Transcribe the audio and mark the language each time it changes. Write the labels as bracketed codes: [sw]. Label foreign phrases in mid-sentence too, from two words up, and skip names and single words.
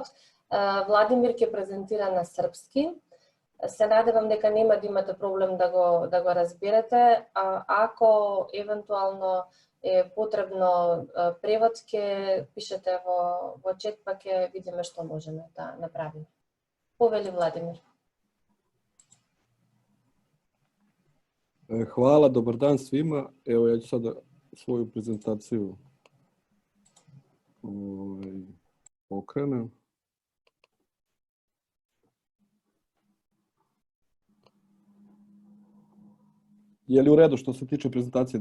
[mk] Владимир ќе презентира на српски. Се надевам дека нема да имате проблем да го разберете. Ако евентуално е потребно превод, ќе пишете во чет, па ќе видиме што можеме да направиме. Повели Владимир. [sr] Hvala, dobar dan svima. Evo, ja ću sada svoju prezentaciju okrenem. Je li u redu što se tiče prezentacije?